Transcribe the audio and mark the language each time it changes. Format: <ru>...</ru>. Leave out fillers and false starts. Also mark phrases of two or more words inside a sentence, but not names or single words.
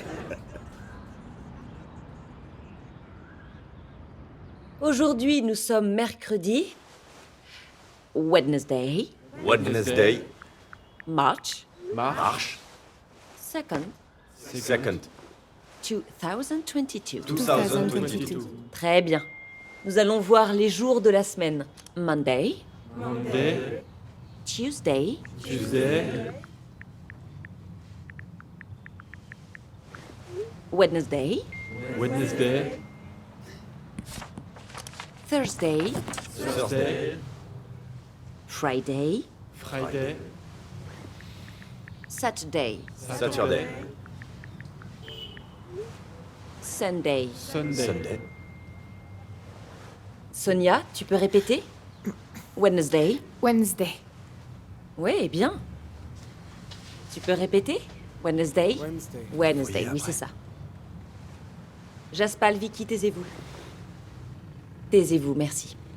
<fr>Aujourd'hui, nous sommes mercredi,</fr> <en>Wednesday, Wednesday. March Marche. 2nd, Second. 2022. 2022.</en> <fr>Très bien. Nous allons voir les jours de la semaine.</fr> <en>Monday, Monday. Tuesday, Tuesday. Wednesday, Wednesday. Thursday, Thursday. Friday, Friday. Saturday, Saturday. Sunday. Sunday. Sunday.</en> <fr>Sonia, tu peux répéter?</fr> <en>Wednesday. Wednesday.</en> <fr>Oui, bien. Tu peux répéter?</fr> <en>Wednesday. Wednesday,</en> <fr>oui, c'est ça. Jaspal, Vicky, taisez-vous. Taisez-vous, merci.</fr>